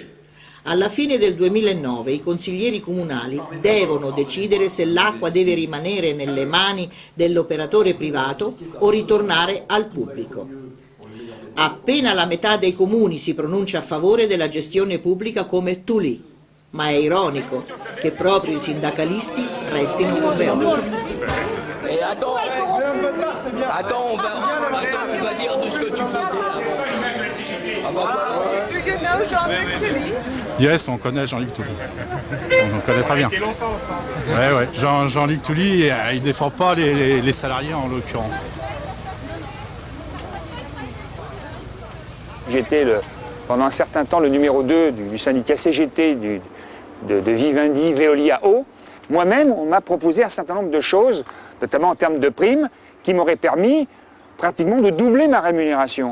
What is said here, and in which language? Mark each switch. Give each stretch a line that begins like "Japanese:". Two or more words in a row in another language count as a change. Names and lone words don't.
Italian: Alla fine del 2009 i consiglieri comunali devono decidere se l'acqua deve rimanere nelle mani dell'operatore privato o ritornare al pubblico. Appena la metà dei comuni si pronuncia a favore della gestione pubblica come Touly, ma è ironico che proprio i sindacalisti restino con Veolia.
French: Attends, on va dire de ce que tu faisais avant.
English: Do you know Jean-Luc Touly? Yes,
French: on connaît Jean-Luc Touly. On le connaît très bien. Ouais. Jean-Luc Touly, il défend pas les salariés en l'occurrence. J'étais pendant un certain temps le numéro 2 du syndicat CGT de Vivendi, Veolia Eau, moi-même, on m'a proposé un certain nombre de choses, notamment en termes de primes, qui m'auraient permis pratiquement de doubler ma rémunération.